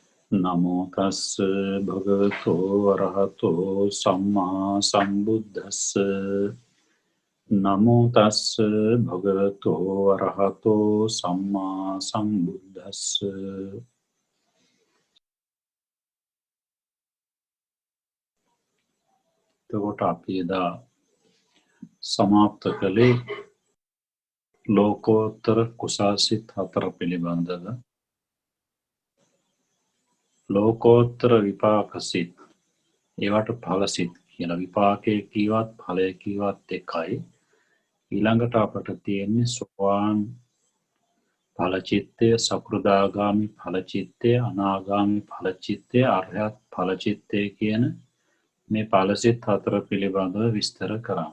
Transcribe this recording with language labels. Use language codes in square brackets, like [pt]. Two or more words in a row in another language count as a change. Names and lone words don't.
[pi] नमो तस्स भगवतो अरहतो सम्मा सम्बुद्धस्स नमो तस्स भगवतो अरहतो सम्मा सम्बुद्धस्स [si] එතකොට අපි එදා සමාප්ත කළේ ලෝකෝත්තර කුසාසිත 4 පිළිබඳව ලෝකෝත්තර විපාකසිත ඒවට ඵලසිත කියලා විපාකයේ කීවත් ඵලයේ කීවත් එකයි ඊළඟට අපට තියෙන්නේ සෝවාන් ඵල චිත්තය සකෘදාගාමි ඵල චිත්තය අනාගාමි ඵල චිත්තය අරහත් ඵල චිත්තය කියන මේ ඵලසිත 4 පිළිබඳව විස්තර කරන්න.